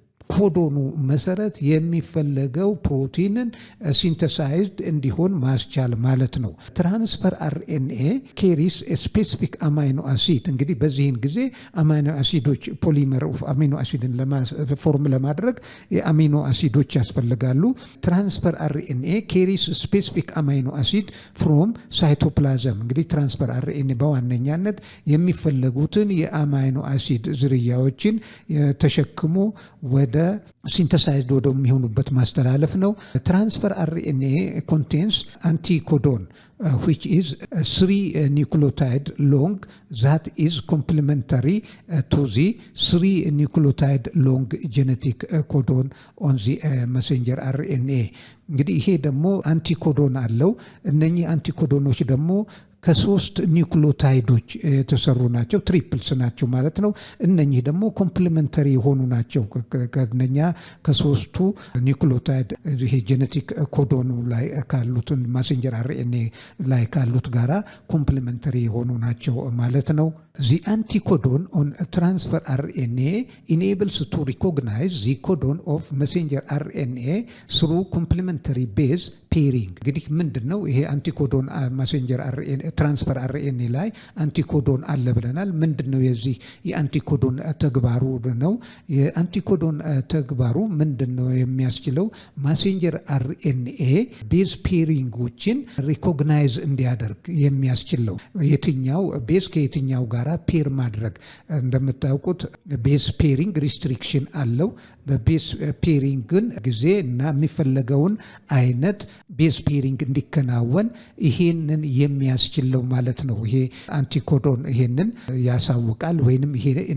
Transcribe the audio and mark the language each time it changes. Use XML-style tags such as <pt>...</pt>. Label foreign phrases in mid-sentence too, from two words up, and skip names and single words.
<am>ኮዶኑ መሰረት የሚፈለገው ፕሮቲንን ሲንተሳይዝድ እንዲሆን ማስቻል ማለት ነው።</am> <en>transfer RNA carries specific amino acid።</en> <am>እንግዲህ በዚህን ጊዜ አማይኖ አሲዶች</am> <en>polymer of amino acid</en> <am>ፎርም ለማድረግ የአሚኖ አሲዶች ያስፈልጋሉ።</am> <en>transfer RNA carries specific amino acid from cytoplasm።</en> <am>እንግዲህ</am> <en>transfer RNA</en> <am>በዋነኛነት የሚፈለጉትን የአማይኖ አሲድ ዝርያዎችን ተሸክሞ ወደ ሲንተሳይዝድ ወደሚሆኑበት ማስተላለፍ ነው።</am> <en>transfer RNA contains anticodon which is 3 nucleotide long that is complementary to the 3 nucleotide long genetic codon on the messenger RNA።</en> <am>እንግዲህ ይሄ ደግሞ አንቲኮዶን አለው። እነኚህ አንቲኮዶኖች ደግሞ ከሶስት ኒውክሊዮታይዶች የተሰሩ ናቸው። ትሪፕልስ ናቸው ማለት ነው። እነኚህ ደግሞ ኮምፕሊመንተሪ የሆኑ ናቸው። ከነኛ ከሶስቱ ኒውክሊዮታይድ ይሄ ጄኔቲክ ኮዶኑ ላይ ካሉት</am> <en>messenger RNA</en> <am>ላይ ካሉት ጋራ ኮምፕሊመንተሪ የሆኑ ናቸው ማለት ነው።</am> <en>The anticodon on transfer RNA enables to recognize the codon of messenger RNA through complementary base pairing።</en> <am>እንግዲህ ምንድነው ይሄ አንቲኮዶን</am> <en>messenger RNA transfer RNA</en> <am>ላይ አንቲኮዶን አለ ብለናል። ምንድነው የዚህ የአንቲኮዶን ተግባሩ ነው? የአንቲኮዶን ተግባሩ ምንድነው የሚያስችለው?</am> <en>messenger RNA</en> <am>ቤዝ ፔሪንጎችን ሪኮግናይዝ እንዲያደርግ የሚያስችለው የትኛው ቤዝ ከየትኛው ጋር ፔር ማድረግ። እንደምታውቁት</am> <en>base pairing</en> <am>ሪስትሪክሽን አለው። በቤዝ ፔሪንግን ጊዜ እና የሚፈለገውን አይነት ቤዝ ፔሪንግ እንዲከናወን ይሄንን የሚያስችለው ማለት ነው። ይሄ አንቲኮዶን ይሄንን ያሳውቃል ወይንም ይሄ</am>